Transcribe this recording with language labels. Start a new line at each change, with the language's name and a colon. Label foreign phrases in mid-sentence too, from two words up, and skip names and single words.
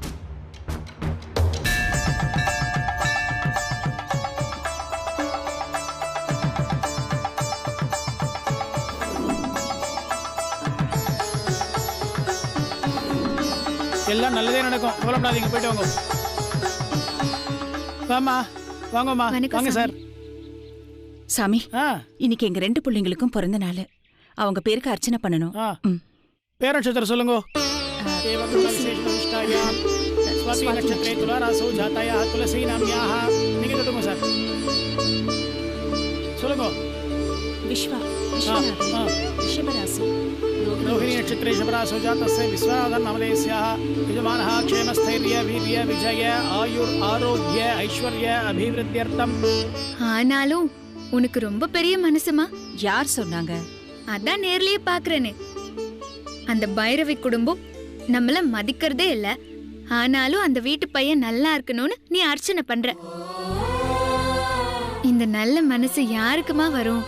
Tamil: எல்லாம் நல்லதே நடக்கும், கவலைப்படாதீங்க. போயிட்டு வாங்க. வாமா, வாங்கம்மா. வாங்க சார். சாமி, ஆ இன்னைக்கு எங்க 2 பிள்ளைங்களுக்கும் பிறந்த நாள். அவங்க பேருக்கு அர்ச்சனை பண்ணணும். ஆ பேரட்சத்திர சொல்லுங்க.
Sanskrit: स्वाति नक्षत्रे तुलारासौ जातायाः तुलसी नाम्याः.
Tamil: நீங்க சொல்லுங்க சார். சொல்லுங்க. விஸ்வா, ரிஷபராசி.
Sanskrit: रोहिणी नक्षत्रे ऋषभरासौ जातस्य विश्वनाथन् नामधेयस्याः यजमानः क्षेमस्थैर्य वीर्य विजय आयुर् आरोग्य ऐश्वर्य अभिवृद्ध्यर्थम्.
Tamil: ஆனாலும் உனக்கு ரொம்ப பெரிய மனசுமா. யார் சொன்னாங்க? அதான் நேர்லயே பாக்குறேனே. அந்த பைரவி குடும்பம் நம்மள மதிக்கிறதே இல்ல. ஆனாலும் அந்த வீட்டு பையன் நல்லா இருக்கணும்னு நீ அர்ச்சனை பண்ற. இந்த நல்ல மனசு யாருக்குமா வரும்?